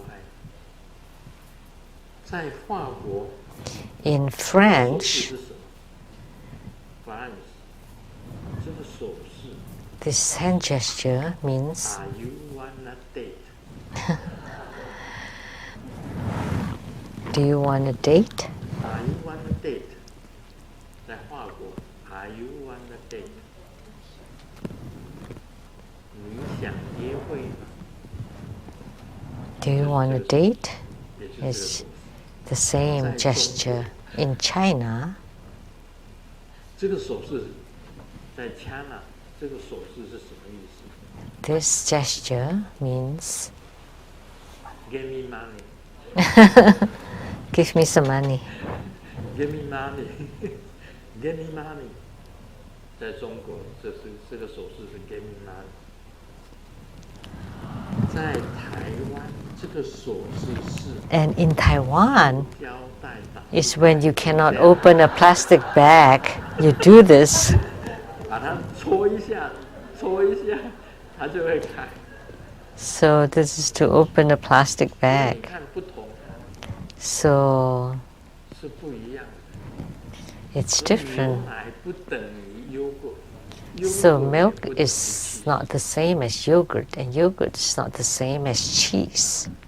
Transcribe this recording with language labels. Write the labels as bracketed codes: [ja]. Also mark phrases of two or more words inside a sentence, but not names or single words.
[en] In French, this hand gesture means do you want a date? Are you want a date? [zh] 在法国 [en] Are you want a date? [zh] 你想约会吗 [en] Do you want a date? It's the same gesture. In China, [zh] 这个手势在 China 这个手势是什么意思 [en] This gesture means Give me money. Give me some money. Give me money. Give me money. [zh] 在中国，这个手势是 [en] Give me money. [zh] 在台湾，这个手势是 [en] And in Taiwan, is when you cannot open a plastic bag. You do this. [zh] 把它搓一下，搓一下，它就会开。 [en] So this is to open a plastic bag. So it's different. So milk is not the same as yogurt, and yogurt is not the same as cheese.